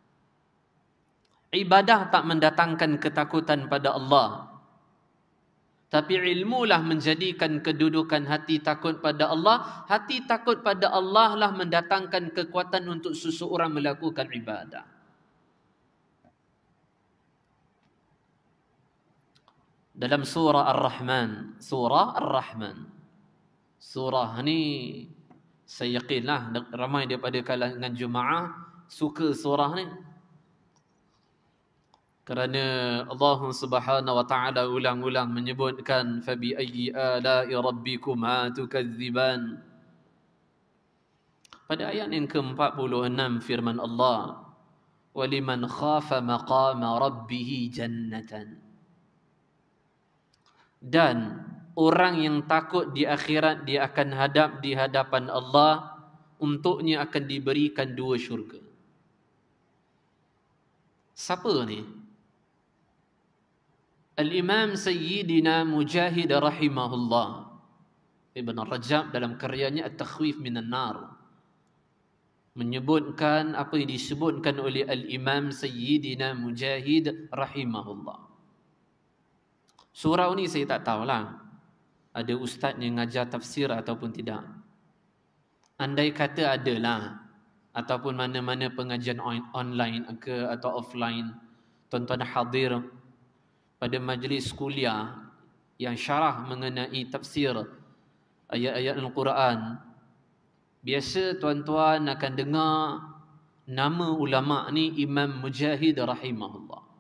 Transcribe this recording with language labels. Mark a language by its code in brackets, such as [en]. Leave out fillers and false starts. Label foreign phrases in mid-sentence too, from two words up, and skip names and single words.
[ms] Ibadah tak mendatangkan ketakutan pada Allah, tapi ilmulah menjadikan kedudukan hati takut pada Allah. Hati takut pada Allah lah mendatangkan kekuatan untuk seseorang melakukan ibadah. Dalam surah Ar-Rahman, surah ni saya yakinlah ramai daripada kalangan jemaah suka surah ni. Kerana [ar] الله سبحانه وتعالى [ms] ulang-ulang menyebutkan [ar] فبأي آلاء ربكما تكذبان. [ms] Pada ayat yang ke-46 firman Allah, [ar] ولمن خاف مقام ربه جنتان. [ms] Dan orang yang takut di akhirat dia akan hadap di hadapan Allah, untuknya akan diberikan 2 syurga. Siapa ni? Al-Imam Sayyidina Mujahid rahimahullah, Ibn Rajab dalam karyanya At-Takhwif Minan Nar menyebutkan apa yang disebutkan oleh Al-Imam Sayyidina Mujahid rahimahullah. Surau ni saya tak tahulah ada ustaz yang ngajar tafsir ataupun tidak. Andai kata adalah, ataupun mana-mana pengajian online ke atau offline, tuan-tuan hadir pada majlis kuliah yang syarah mengenai tafsir ayat-ayat Al-Quran, biasa tuan-tuan akan dengar nama ulama ni Imam Mujahid rahimahullah.